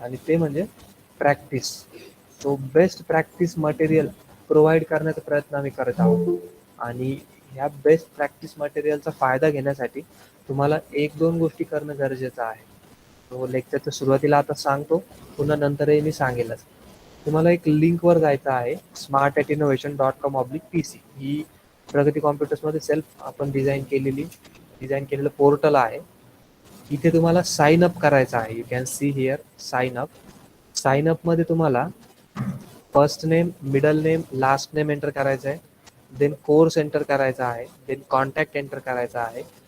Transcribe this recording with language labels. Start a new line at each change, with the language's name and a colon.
Marathi: आणि ते म्हणजे practice. So best practice material provide करण्याचा प्रयत्न आम्ही करत आहोत. आणि ह्या बेस्ट प्रॅक्टिस मटेरियलचा फायदा घेण्यासाठी तुम्हाला एक दोन गोष्टी करणं गरजेचं आहे. तो लेक्चरच्या सुरुवातीला आता सांगतो, पुन्हा नंतरही मी सांगेलच. तुम्हाला एक लिंकवर जायचं आहे, smart@innovation.com/pc. ही प्रगती कॉम्प्युटर्समध्ये सेल्फ आपण डिझाईन केलेलं पोर्टल आहे. इथे तुम्हाला साइन अप करायचं आहे.
English: You can see here sign up.
Marathi: Sign up मध्ये तुम्हाला first name, middle name, last name enter करायचं आहे. देन कोर्स एंटर करायचा आहे. देन कॉन्टॅक्ट एंटर करायचा आहे.